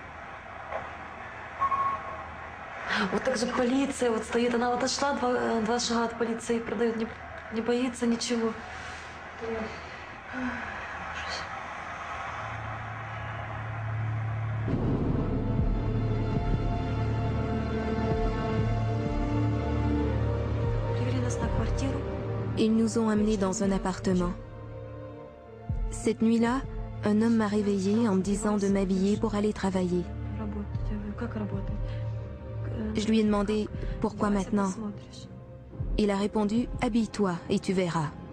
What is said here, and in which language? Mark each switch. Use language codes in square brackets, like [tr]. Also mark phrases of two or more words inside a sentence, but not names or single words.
[ru] Вот так же полиция вот стоит, она вот отошла два шага от полиции, продает, не боится ничего. Привели нас на квартиру. [fr] Ils nous ont amenés dans un appartement. Cette nuit-là, un homme m'a réveillée en me disant de m'habiller pour aller travailler. Je lui ai demandé « Pourquoi maintenant ?» Il a répondu « Habille-toi et tu verras ».